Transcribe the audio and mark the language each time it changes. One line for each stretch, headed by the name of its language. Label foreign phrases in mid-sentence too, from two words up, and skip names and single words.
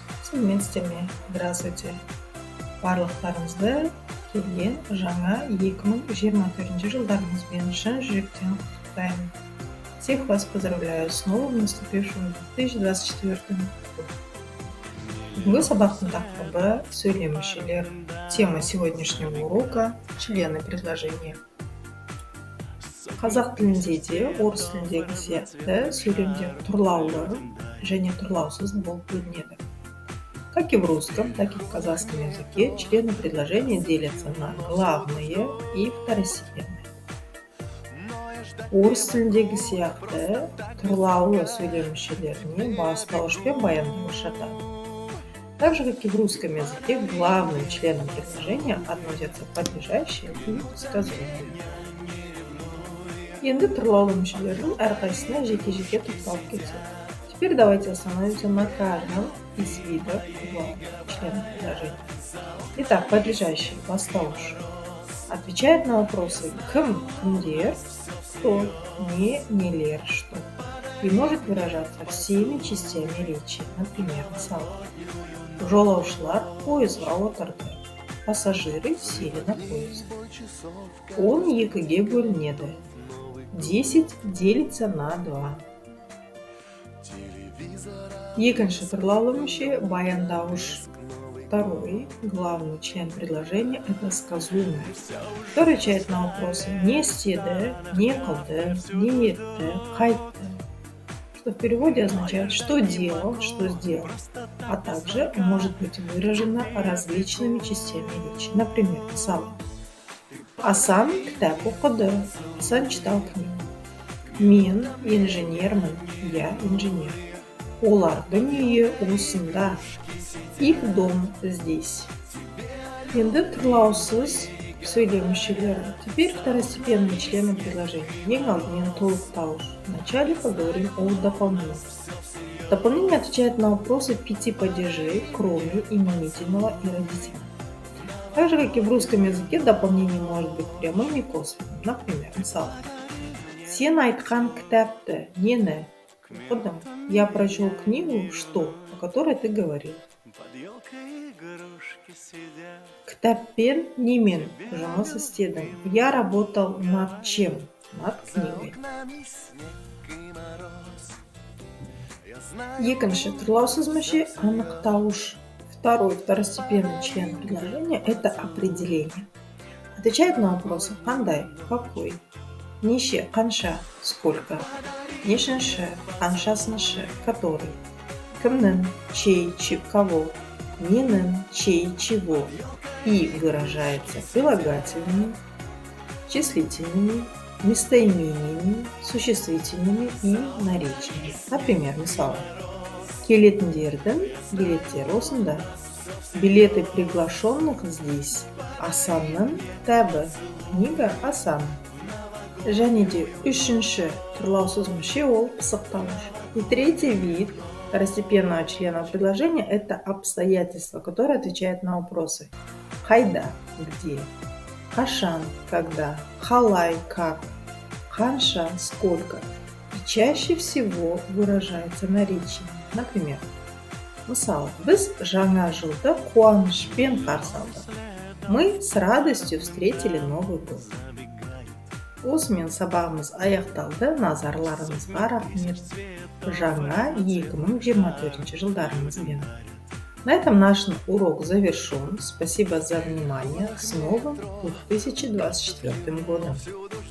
Kazakh: Сәлеметсіздер. Здравствуйте. Барлықтарыңызды келген жаңа 2024 жылдарыңызбен шын жүректен құттықтаймын.
Russian: Всех вас поздравляю с новым наступившим 2024 годом.
Kazakh: Бүгінгі сабақтың тақырыбы сөйлем мүшелер.
Russian: Тема сегодняшнего урока – члены предложения.
Kazakh: Қазақ тілінде де, орыс тіліндегі сияқты сөйлемдер тұрлаулы және тұрлаусыз болып бөлінеді.
Russian: Как и в русском, так и в казахском языке члены предложения делятся на главные и второстепенные.
Kazakh: Орыс тіліндегі сияқты тұрлаулы сөйлем мүшелеріне бастауыш пен баяндауыш жатады.
Russian: Так же, как и в русском языке, к главным членам предложения относятся подлежащие и сказуемые.
Kazakh: Енді тұрлаулы мүшелердің әрқайсысына жеке-жеке тоқталып кетсек.
Russian: Теперь давайте остановимся на каждом из видов членов предложения. Итак, подлежащий, бастауыш, отвечает на вопросы
Kazakh: кім, кімдер, кто, не, нелер, что.
Russian: И может выражаться всеми частями речи. Например,
Kazakh: мысалы, жолаушылар пойызға отырды.
Russian: Пассажиры сели на поезд.
Kazakh: Он екіге бөлінеді. 10
Russian: делится на 2.
Kazakh: Екінші тұрлаулы мүше баяндауыш.
Russian: Второй, главный член предложения, это сказуемый, кто отвечает на вопросы
Kazakh: не істеді, не қылды, не етті, қайтты,
Russian: что в переводе означает что делал, что сделал, а также может быть выражено различными частями речи. Например,
Kazakh: мысалы, Асан кітап оқыды.
Russian: Асан читал книгу.
Kazakh: Мен инженермін.
Russian: Я инженер.
Kazakh: Олардың үйі осында.
Russian: Их дом здесь.
Kazakh: Енді тұрлаусыз сөйлем мүшелері.
Russian: Теперь второстепенные члены предложения.
Kazakh: Ең алдымен толықтауыш.
Russian: Вначале поговорим о дополнении. Дополнение отвечает на вопросы 5 падежей, кроме именительного и родительного. Так же, как и в русском языке, дополнение может быть прямым и косвенным. Например,
Kazakh: мысалы, сен айтқан кітапты, нені оқыдым?
Russian: Я прочел книгу, что, о которой ты говорил.
Kazakh: Кітаппен немен жұмыс істедім.
Russian: Я работал над чем? Над книгой.
Kazakh: Екінші тұрлаусыз мүше анықтауыш.
Russian: Второй, второстепенный член предложения – это определение. Отвечает на вопросы қандай, какой, неше, қанша, сколько,
Kazakh: нешінші, қаншасыншы,
Russian: который, кімнің, чей, кого, ненің, чей, чего, и выражается прилагательными, числительными, местоимениями, существительными и наречиями. Например,
Kazakh: мысалы, келетіндердің билеттері осында.
Russian: Билеты приглашенных здесь.
Kazakh: Асанның кітабы. Книга Асан. Және де үшінші тұрлаусыз мүше ол пысықтауыш.
Russian: И третий вид второстепенного члена предложения – это обстоятельства, которые отвечают на вопросы.
Kazakh: Қайда, где, қашан, когда, қалай, как, қанша, сколько.
Russian: И чаще всего выражается наречием. Например,
Kazakh: мысалы, біз жаңа жылды қуанышпен қарсы алдық.
Russian: Мы с радостью встретили Новый год.
Kazakh: Осымен сабағымыз аяқталды. Назарларыңызға рахмет. Жаңа 2024 жылдарыңызбен.
Russian: На этом наш урок завершен. Спасибо за внимание. С новым 2024 годом.